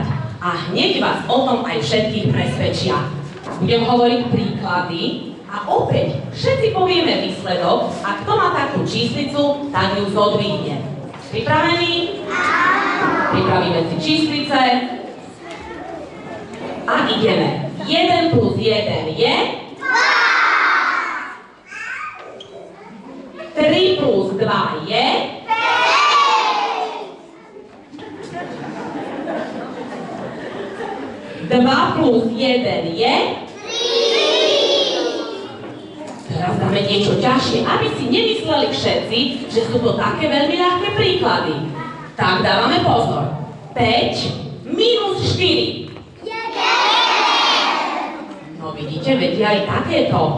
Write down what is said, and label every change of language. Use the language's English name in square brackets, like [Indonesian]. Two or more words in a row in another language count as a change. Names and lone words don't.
[Slovak] A hneď vás o tom aj všetkých presvedčia. Budem hovoriť príklady a opäť všetci povieme výsledok a kto má takú číslicu, tak ju zodvihne. Pripravení? Pripravíme si číslice a ideme. 1 plus 1 je 3 plus 2 je 2 plus 1 je 3. Teraz dáme niečo ťažšie, aby si nemysleli všetci, že sú to také veľmi ľahké príklady. Tak dávame pozor. 5 minus 4. No vidíte, vedia aj takéto.